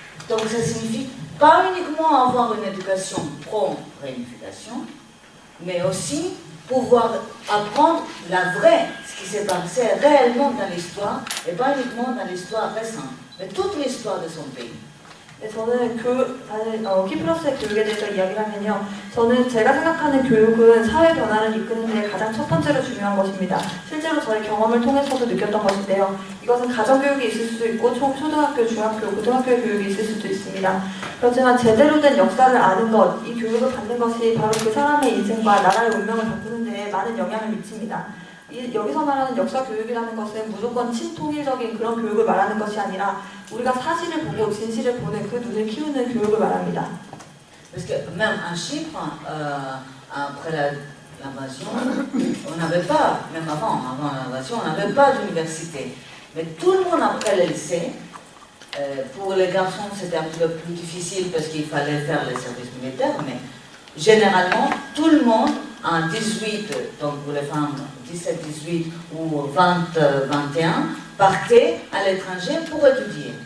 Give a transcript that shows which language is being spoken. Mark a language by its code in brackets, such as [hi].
[fr] Donc ça signifie pas uniquement avoir une éducation pro-réunification, mais aussi pouvoir apprendre la vraie, ce qui s'est passé réellement dans l'histoire, et pas uniquement dans l'histoire récente, mais toute l'histoire de son pays. [ko] 네, 저는 키플러스의 교육에 대해서 이야기를 하면요. 저는 제가 생각하는 교육은 사회 변화를 이끄는 데 가장 첫 번째로 중요한 것입니다. 실제로 저의 경험을 통해서도 느꼈던 것인데요. 이것은 가정교육이 있을 수도 있고 초등학교, 중학교, 고등학교 교육이 있을 수도 있습니다. 그렇지만 제대로 된 역사를 아는 것, 이 교육을 받는 것이 바로 그 사람의 인생과 나라의 운명을 바꾸는 데 많은 영향을 미칩니다. 여기서 말하는 역사 교육이라는 것은 무조건 친통일적인 그런 교육을 말하는 것이 아니라 우리가 사실을 보고 진실을 보는 그 눈을 키우는 교육을 말합니다. [fr] Parce que même en Chypre, après l'invasion, on n'avait pas, même avant l'invasion, on n'avait pas d'université. Mais tout le monde après le lycée, pour les garçons c'était un peu plus difficile parce qu'il fallait faire le service militaire, mais généralement tout le monde en 18, donc pour les femmes 17-18 ou 20-21, partaient à l'étranger pour étudier.